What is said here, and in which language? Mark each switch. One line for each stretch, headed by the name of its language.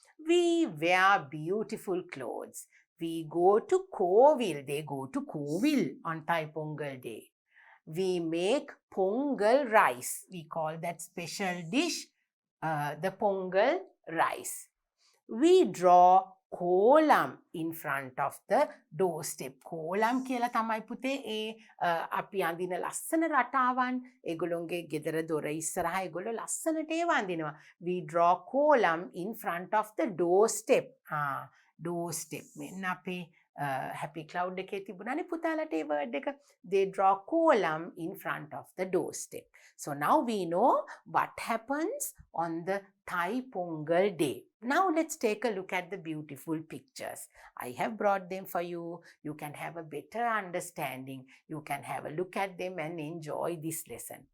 English: We wear beautiful clothes. We go to Kovil. They go to Kovil on Thai Pongal day. We make Pongal rice. We call that special dish the Pongal rice. We draw kolam in front of the doorstep.
Sinhala: Kolam කියලා තමයි පුතේ අපි අඳින ලස්සන රටාවන් ඒගොල්ලෝගේ ගෙදර දොර ඉස්සරහා ඒගොල්ලෝ ලස්සනට ඒවා අඳිනවා.
English: We draw kolam in front of the doorstep.
Sinhala: doorstep මෙන්න අපේ happy cloud එකේ තිබුණානේ පුතාලට ඒ word එක.
English: They draw kolam in front of the doorstep. So now we know what happens on the Thai Pongal day. Now let's take a look at the beautiful pictures. I have brought them for you. You can have a better understanding. You can have a look at them and enjoy this lesson.